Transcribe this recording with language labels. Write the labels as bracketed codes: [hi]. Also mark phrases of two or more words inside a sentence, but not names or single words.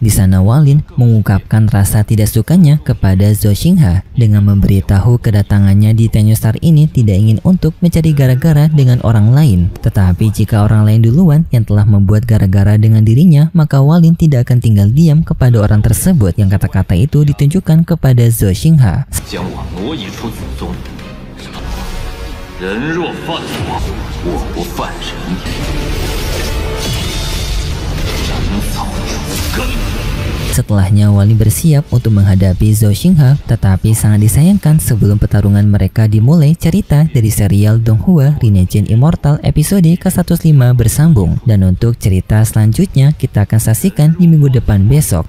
[id] Di sana Walin mengungkapkan rasa tidak sukanya kepada Zhou Xingha dengan memberitahu kedatangannya di Tenyu Star ini tidak ingin untuk mencari gara-gara dengan orang lain. Tetapi jika orang lain duluan yang telah membuat gara-gara dengan dirinya, maka Walin tidak akan tinggal diam kepada orang tersebut. Yang kata-kata itu ditunjukkan kepada Zhou Xingha. [zh] 将我挪移出祖宗，人若犯我，我不犯人。斩草除根。 [id] Setelahnya Walin bersiap untuk menghadapi Zhou Xingha, tetapi sangat disayangkan sebelum pertarungan mereka dimulai, cerita dari serial Donghua Rinnegan Immortal episode ke-105 bersambung. Dan untuk cerita selanjutnya kita akan saksikan di minggu depan besok.